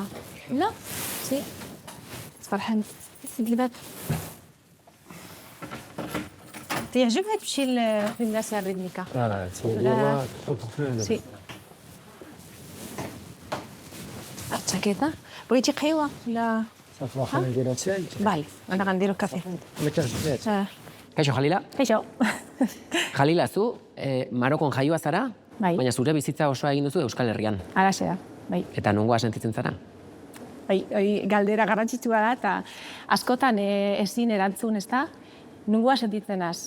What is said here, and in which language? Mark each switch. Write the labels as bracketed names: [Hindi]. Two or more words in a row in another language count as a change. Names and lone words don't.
[Arabic] لا سي فرحان سد الباب تعجبها تمشي للناس الريتميكا؟ لا سي عرفتها كذا؟ بغيتي قهوة ولا؟ صافي نديرها شاي. بالي أنا غنديرو كافي. ما كرهتش. [Basque] Kaixo, Jalila? Kaixo. Jalila, zu Marokon jaioa zara, Bai. baina zure bizitza osoa egin duzu Euskal Herrian. Alaxe da, bai. Eta nongoa sentitzen zara? Galdera garrantzitsua da, eta askotan ezin erantzun, ez da, nungoa sentitzen az.